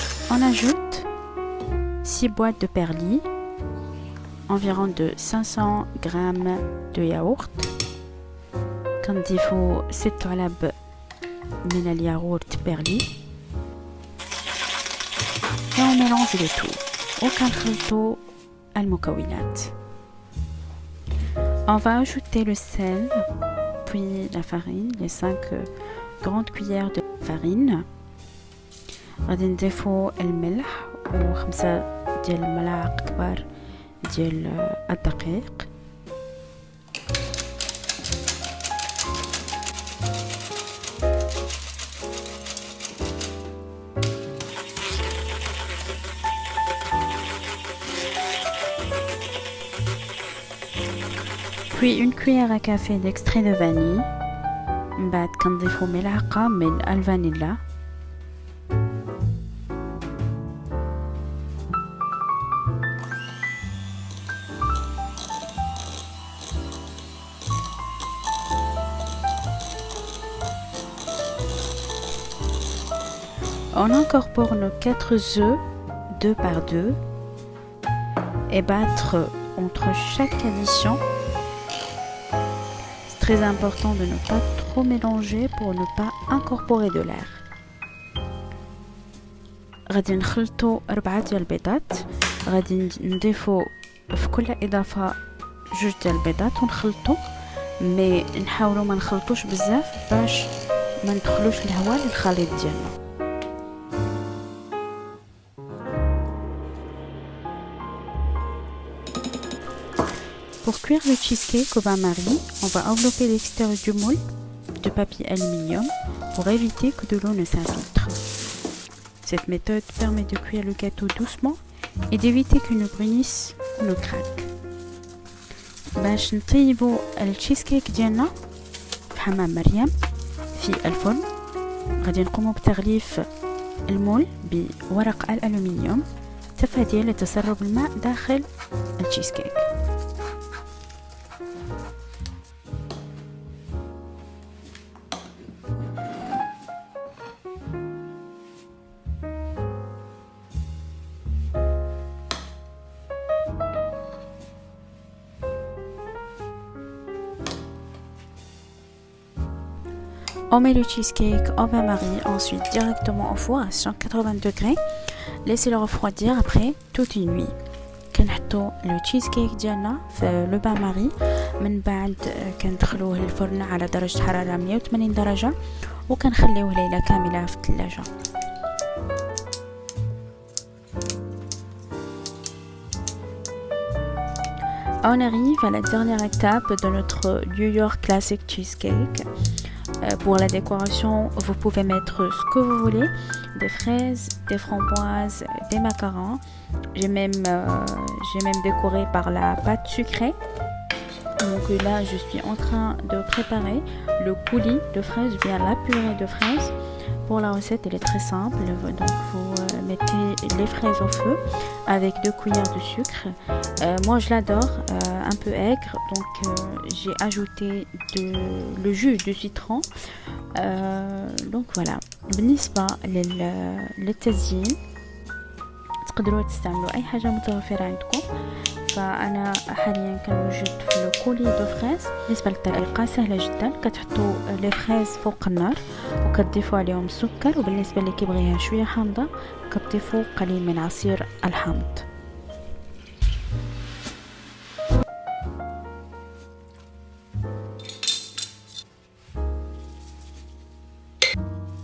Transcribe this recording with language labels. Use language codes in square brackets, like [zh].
[fr] On ajoute 6 boîtes de perlis, environ de 500 g de yaourt. [ar] كنضيفو 6 علب من الياغورت perli. [fr] Et on mélange le tout [ar] وكنخلطو المكونات. [fr] On va ajouter le sel, puis la farine, les 5 grandes cuillères de farine. [ar] غادي نضيفو الملح و5 ديال الملاعق كبار ديال الدقيق. [fr] puis une cuillère à café d'extrait de vanille, [ar] من بعد كنضيفو ملعقة من الفانيلا. [fr] On incorpore nos 4 œufs 2 par 2 et battre entre chaque addition. C'est très important de ne pas trop mélanger pour ne pas incorporer de l'air. [ar] غادي نخلطوا 4 ديال البيضات. غادي نضيفوا في كل اضافه 2 ديال البيضات ونخلطوا، مي نحاولوا ما نخلطوش بزاف باش ما ندخلوش الهواء للخليط ديالنا. [fr] Pour cuire le cheesecake au bain-marie, on va envelopper l'extérieur du moule de papier aluminium pour éviter que de l'eau ne s'infiltre. Cette méthode permet de cuire le gâteau doucement et d'éviter qu'il ne brunisse ou ne craque. [ar] باش نطيبوا التشيزكيك ديالنا في حمام مريم في الفرن، غادي نقوموا بتغليف المول بورق الألومنيوم تفاديا لتسرب الماء داخل التشيزكيك. [fr] On met le cheesecake au bain-marie, ensuite directement au four à 180 degrés. Laissez-le refroidir après toute une nuit. [ar] كنحطو لو تشيزكيك ديالنا في لو بان-ماري، من بعد كندخلوه للفرن على درجة حرارة 180 درجة وكنخليوه ليلة كاملة في الثلاجة. [fr] On arrive à la dernière étape de notre New York Classic Cheesecake. Pour la décoration, vous pouvez mettre ce que vous voulez, des fraises, des framboises, des macarons. J'ai même décoré par la pâte sucrée. Donc là, je suis en train de préparer le coulis de fraises, bien la purée de fraises. Pour la recette, elle est très simple. Donc vous mettez les fraises au feu avec 2 cuillères de sucre. Moi, je l'adore, un peu aigre. Donc j'ai ajouté le jus de citron. Donc voilà. [ar] بالنسبة للتزيين تقدروا تستعملوا أي حاجة متوفرة عندكم. فأنا حاليا كنوجد في لو كولي دو فريز. بالنسبة للطريقة سهلة جدا، كتحطوا لي فريز فوق النار وكتضيفوا عليهم السكر، وبالنسبة اللي كيبغيها شوية حامضة كتضيفوا قليل من عصير الحامض.